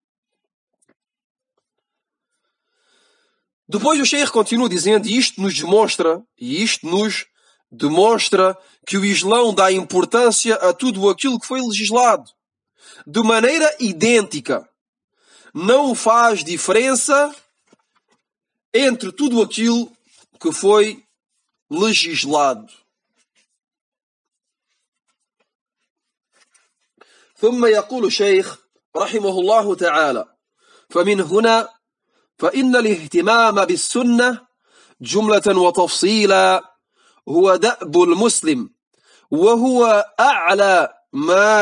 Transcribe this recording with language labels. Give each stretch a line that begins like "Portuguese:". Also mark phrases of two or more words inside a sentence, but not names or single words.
Portuguese: Depois o Sheikh continua dizendo, e isto nos demonstra que o Islão dá importância a tudo aquilo que foi legislado, de maneira idêntica. Não faz diferença entre tudo aquilo que foi legislado.
Arabic: ثم يقول الشيخ رحمه الله تعالى فمن هنا فإن الاهتمام بالسنة جملة وتفصيلا هو دأب المسلم وهو أعلى ما